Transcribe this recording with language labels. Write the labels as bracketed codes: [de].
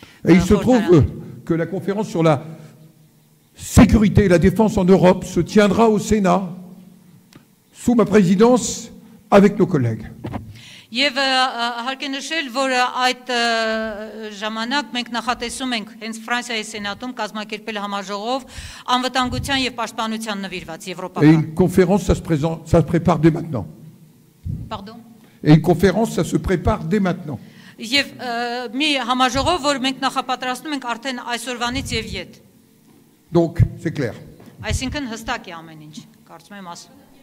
[fr] Et il se trouve que la conférence sur la sécurité et la défense en Europe se tiendra au Sénat sous ma présidence avec nos collègues. [hy] Եվ հարկ է նշել, որ այդ ժամանակ մենք նախատեսում ենք հենց Ֆրանսիայի սենատում կազմակերպել համաժողով անվտանգության եւ պաշտպանության նվիրված [fr] Et [hy] եվրոպական։ [fr] une conférence, ça se prépare dès maintenant. Pardon. Et une conférence, ça se prépare dès maintenant. [hy] Եվ մի համաժողով, որ մենք նախապատրաստում ենք արդեն այսօրվանից եւ յետ։ [fr] Donc, c'est clair. [hy] Այսինքն հստակ է ամեն ինչ, կարծում եմ ասում։